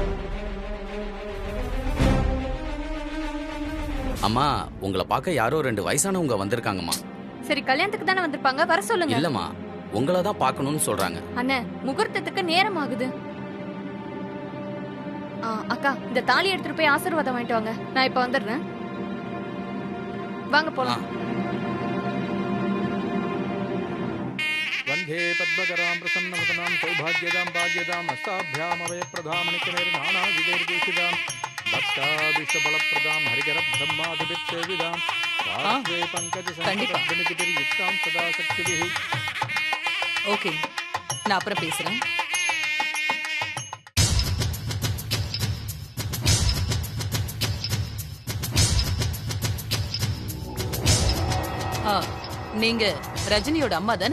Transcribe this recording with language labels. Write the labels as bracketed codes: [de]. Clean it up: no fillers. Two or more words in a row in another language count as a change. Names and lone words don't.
[ta] அம்மா உங்களை பார்க்க யாரோ 2 வயசானவங்க வந்திருக்காங்கம்மா. சரி, கல்யாணத்துக்கு தானே வந்திருப்பாங்க, வர சொல்லுங்க. இல்லம்மா, உங்களை தான் பார்க்கணும்னு சொல்றாங்க. அண்ணே, முகூர்த்தத்துக்கு நேரம் ஆகுது. அக்கா, இந்த தாலி எடுத்துட்டு போய் ஆசீர்வாதம் வாங்கிட்டு வாங்க. நான் இப்ப வந்துடுறேன். வாங்க போலாம். [sa] वन्दे पद्मकरां प्रसन्नवदनां सौभाग्यदां भाग्यदां हस्ताभ्यामवयप्रधामणिकमेर्नानाविधैर्भूषितां भक्ताभिष्टबलप्रदां हरिकरब्रह्मादिभिर्सेविदां पार्श्वे पङ्कजसङ्कटद्वनितिभिर्युक्तां सदा शक्तिभिः. [ta] ஓகே, நான் அப்புறம் பேசுறேன். நீங்க ரஜினியோட அம்மா தானே?